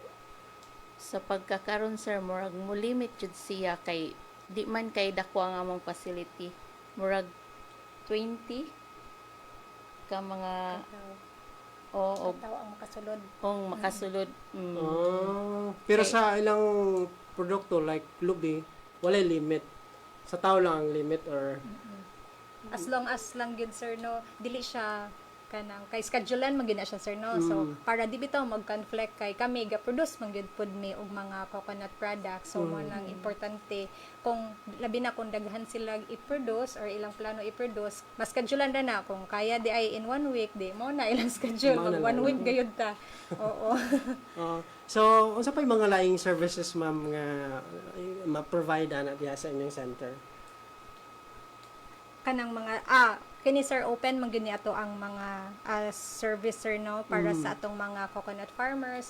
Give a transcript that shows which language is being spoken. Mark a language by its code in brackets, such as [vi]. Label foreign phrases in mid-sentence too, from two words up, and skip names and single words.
[ceb] sa pagkakaroon sir murag mo limit jud siya kay di man kay dako ang among facility murag 20 ka mga ang makasulod. Makasulod. Pero sa ilang produkto like lubi, walay limit. Sa tao lang ang limit or [en] as long as [ceb] lang gyud sir no, dili siya kanang kay schedulean man gyud na siya sir no. So para di bitaw mag-conflict kay kami ga-produce man gyud pud mi og mga [en] coconut products. [ceb] So mo nang importante kung labi na kung daghan sila i-produce or ilang plano i-produce, mas schedulean na kung kaya di ay in 1 week di mo na ilang schedule mag 1 week gayud ta. Oo. So unsa pa yung mga laing services ma'am nga ma-provide ana diha sa inyong center? Kanang mga kini sir open man gyud ni ato ang mga servicer no para sa atong mga [en] coconut farmers,